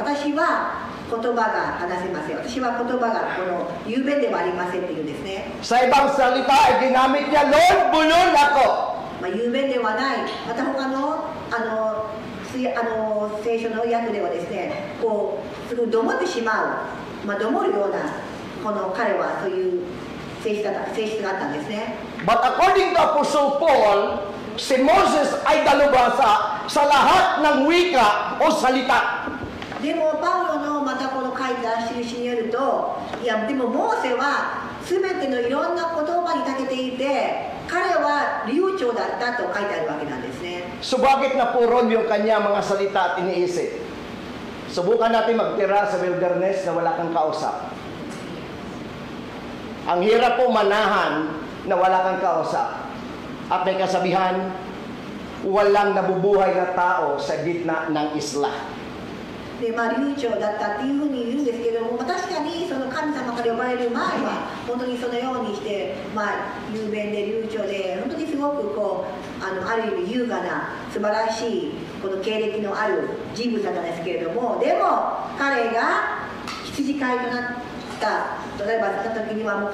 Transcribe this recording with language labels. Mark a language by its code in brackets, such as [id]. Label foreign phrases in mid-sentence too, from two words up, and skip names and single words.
[ja] 私は言葉が話せません。私は言葉がこの雄弁ではありませんって言うんですね。 [tl] Sa ibang salita ay ginamit niya, Lord, bulol ako. [ja] 雄弁ではない。また他の聖書の訳ではですね、こうすぐどもってしまう、どもるようなこの彼はそういう性質があったんですね。 [en] But according to Apostle Paul, [tl] si Moses ay dalubhasa sa lahat ng wika o salita. [ja] でもパウロのまたこの書いた印によると、いやでもモーセは全てのいろんな言葉に長けていて、彼は流暢だったと書いてあるわけなんですね。 [tl] Subalit napuron yung kanya mga salita at iniisip. Subukan natin magtira sa wilderness na wala kang kausap. Ang hirap po manahan na wala kang kausap. At may kasabihan, walang nabubuhay na tao sa gitna ng isla. [ja] で流暢だったっていうふうに言うんですけども、確かにその神様から呼ばれる前は本当にそのようにして、雄弁で流暢で本当にすごくこうある意味優雅な素晴らしいこの経歴のある人物だったんですけれども、でも彼が羊飼いとなった例えばした時にはもう